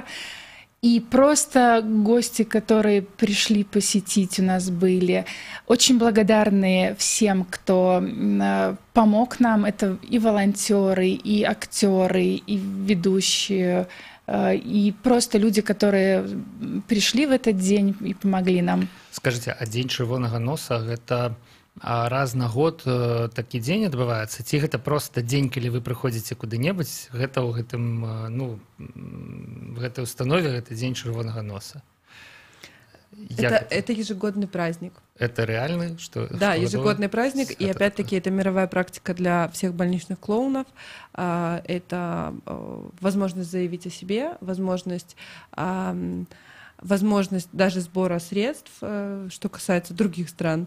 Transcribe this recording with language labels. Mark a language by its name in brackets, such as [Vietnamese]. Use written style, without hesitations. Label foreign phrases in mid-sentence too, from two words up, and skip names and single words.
[Russian] И просто гости, которые пришли посетить, у нас были очень благодарны всем, кто помог нам. Это и волонтеры, и актеры, и ведущие, и просто люди, которые пришли в этот день и помогли нам. [Belarusian] Скажите, а День чырвонага носа — это раз на год такі дзень адбываецца? Ці гэта просто дзень, калі вы прыходзіце куды-небудзь, гэта ў гэтай установе, гэта Дзень чырвонага носа? [Russian] Это ежегодный праздник. Это реальный? Да, ежегодный праздник, и опять-таки это мировая практика для всех больничных клоунов. Это возможность заявить о себе, возможность даже сбора средств, что касается других стран.